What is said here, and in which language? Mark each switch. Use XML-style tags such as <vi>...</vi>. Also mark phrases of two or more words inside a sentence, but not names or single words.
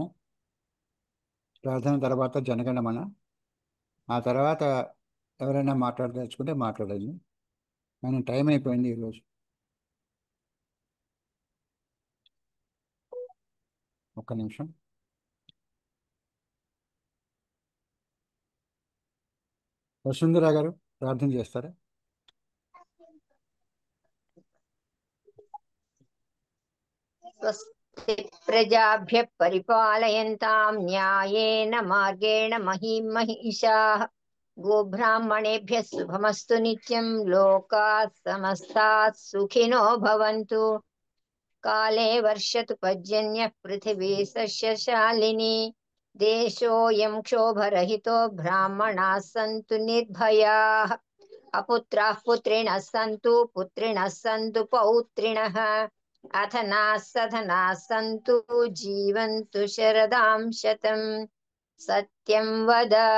<te>ప్రార్థన తర్వాత జనగణమన, ఆ తర్వాత ఎవరైనా మాట్లాడదలుచుకుంటే మాట్లాడండి. కానీ టైం అయిపోయింది ఈరోజు. ఒక్క నిమిషం. వసుంధరా గారు ప్రార్థన చేస్తారా?</te> <sa>स्वस्ति प्रजाभ्यः परिपालयन्तां न्यायेन मार्गेण महीं महिषाः गोब्राह्मणेभ्यः शुभमस्तु नित्यं लोकाः समस्ताः सुखिनो भवन्तु काले वर्षतु पर्जन्यः पृथिवी सस्यशालिनी देशोऽयं क्षोभरहितो ब्राह्मणाः सन्तु निर्भयाः अपुत्राः पुत्रिणः सन्तु पुत्रिणः सन्तु पौत्रिणः अथनाः सधनाः सन्तु जीवन्तु शरदां शतं सत्यं वद</sa>